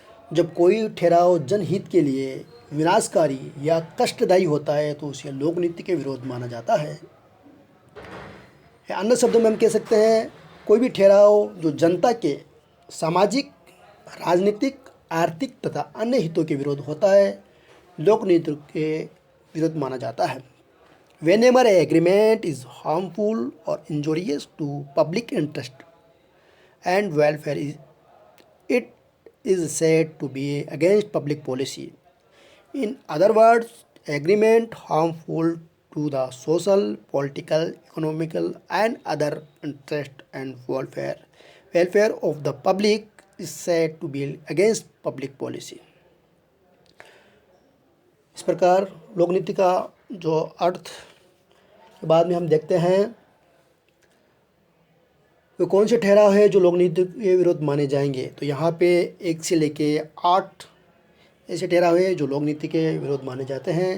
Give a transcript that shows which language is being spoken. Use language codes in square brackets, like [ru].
[hi] जब कोई ठहराव जनहित के लिए विनाशकारी या कष्टदायी होता है तो उसे लोक नीति के विरोध माना जाता है। अन्य शब्दों में हम कह सकते हैं कोई भी ठहराव जो जनता के सामाजिक, राजनीतिक, आर्थिक तथा अन्य हितों के विरोध होता है लोक नीति के विरुद्ध माना जाता है। [en] Whenever an agreement is harmful or injurious to public interest and welfare, it is said to be against public policy. In other words, agreement harmful to the social, political, economical and other interest and welfare of the public is said to be against public policy. [hi] इस प्रकार लोक नीति का जो अर्थ के बाद में हम देखते हैं वो कौन से ठहराव है जो लोक नीति के विरुद्ध माने जाएंगे। तो यहाँ पे 1 से लेके 8 ऐसे ठहराव है जो लोक नीति के विरुद्ध माने जाते हैं।